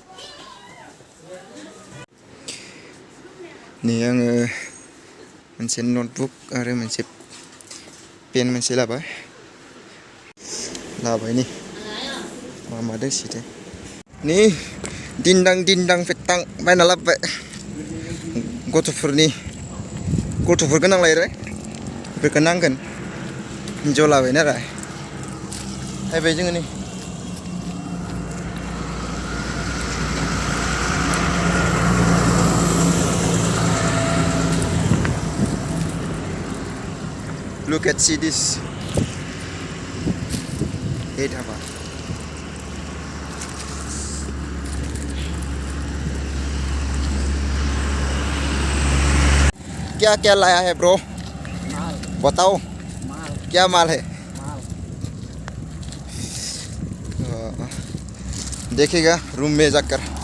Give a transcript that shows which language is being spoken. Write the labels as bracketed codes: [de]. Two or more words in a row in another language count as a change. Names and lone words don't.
[brx] नै आङो मोनसे नटबुक आरो मोनसे पेन मोनसे लाबाय नि मा दोंसोथाय नि दिन्दां फेट्टां बायना लाबोबाय. गथ'फोर गोनां लायो बेफोरखौ नांगोन. हिन्जाव लाबाय नालाय फैबाय जोङो नै. [en] Look at see this. Hey dhaba. [hi] क्या लाया है ब्रो? माल. बताओ माल. क्या माल है? माल. देखेगा रूम में जाकर.